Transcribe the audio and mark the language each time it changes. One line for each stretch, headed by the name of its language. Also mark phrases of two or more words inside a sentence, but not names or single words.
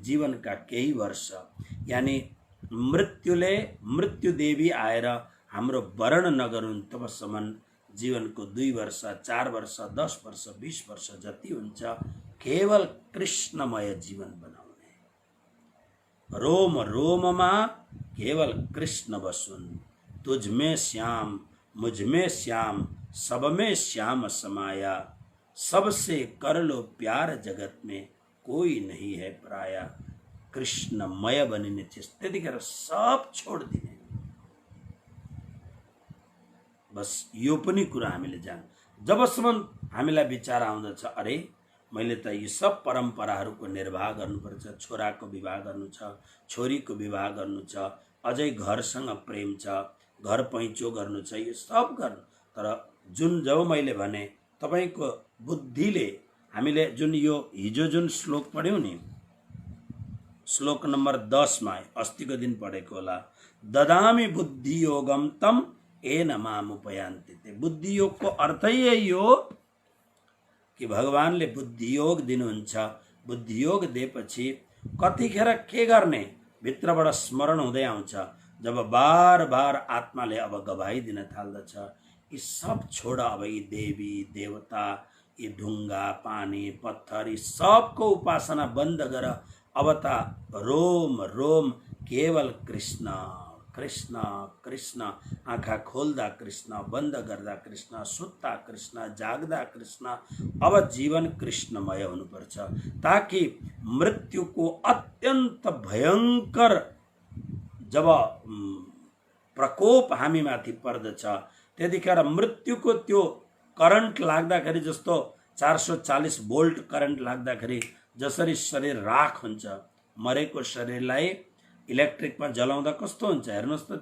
Nepali: जीवनका केही वर्ष यानी मृत्यु देवी आएर हाम्रो वर्ण नगरुन् तबसम्म जीवनको 2 वर्ष 4 वर्ष 10 वर्ष 20 वर्ष जति हुन्छ केवल कृष्णमय जीवन बनाउने, रोम रोममा केवल कृष्ण बसुन्,
Hindi: तुझमें श्याम मुझमें श्याम सब में श्याम समाया, सबसे कर लो प्यार जगत में कोई नहीं है पराया।
Nepali: कृष्णमय बनिने चिज त्यतिखेर सब छोडिदिने, बस यो पनि कुरा हामीले जान। जबसम्म हामीलाई विचार आउँदछ अरे मैले त यो सब परम्पराहरूको निर्वाह गर्नुपर्छ, छोराको विवाह गर्नु छ, छोरीको विवाह गर्नु छ, अझै घरसँग प्रेम छ, घर पैँचो गर्नु छ, यो सब गर्नु। तर जब मैले भने तपाईको बुद्धिले हामीले जुन यो हिजो जुन श्लोक पढ्यौं नि, श्लोक नम्बर 10 मा अस्तिको दिन पढेको होला,
Sanskrit: ददामी बुद्धि योगम तम एन मामुपयान्ति।
Nepali: बुद्धि योग को अर्थ यही हो कि भगवानले बुद्धि योग दिनुहुन्छ। बुद्धि योग दिएपछि कतिखेर के गर्ने भित्रबाट स्मरण हुँदै आउँछ, जब बार बार आत्माले अब गवाई दिन थाल्दछ, यी सब छोड, अब यी देवी देवता, यी ढुङ्गा पानी पत्थर, यी सबको उपासना बन्द गर, अब त रोम रोम केवल कृष्ण कृष्ण कृष्ण, आँखा खोल्दा कृष्ण, बन्द गर्दा कृष्ण, सुत्दा कृष्ण, जाग्दा कृष्ण, अब जीवन कृष्णमय हुनुपर्छ। ताकि मृत्युको अत्यन्त भयंकर जब प्रकोप हामी माथि पर्दछ त्यतिखेर मृत्युको त्यो करन्ट लाग्दाखेरि, जस्तो 440 भोल्ट करन्ट लाग्दाखेरि जसरी शरीर राख हुन्छ, मरेको शरीरलाई इलेक्ट्रिकमा जलाउँदा कस्तो हुन्छ हेर्नुस् त।